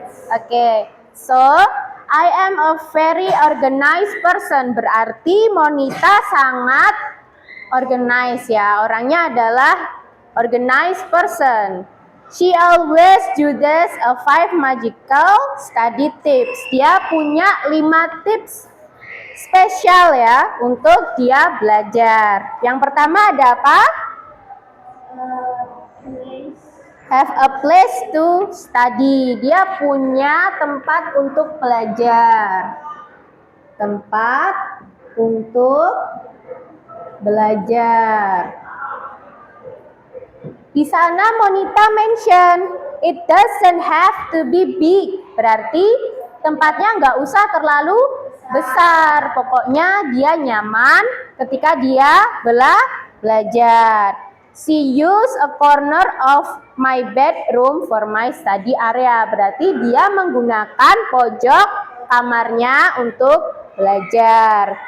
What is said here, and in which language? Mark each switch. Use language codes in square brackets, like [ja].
[en] Okay, so I am a very organized person. [id] Berarti Monita sangat organized ya. Orangnya adalah [en] organized person. She always uses a 5 magical study tips. [id] Dia punya 5 tips spesial ya untuk dia belajar. Yang pertama ada apa? [en] Have a place to study. [id] Dia punya tempat untuk belajar. Tempat untuk belajar. Di sana Monita mention, [en] it doesn't have to be big. [id] Berarti tempatnya nggak usah terlalu besar. Pokoknya dia nyaman ketika dia belajar. [en] She use a corner of my bedroom for my study area. [id] Berarti dia menggunakan pojok kamarnya untuk belajar.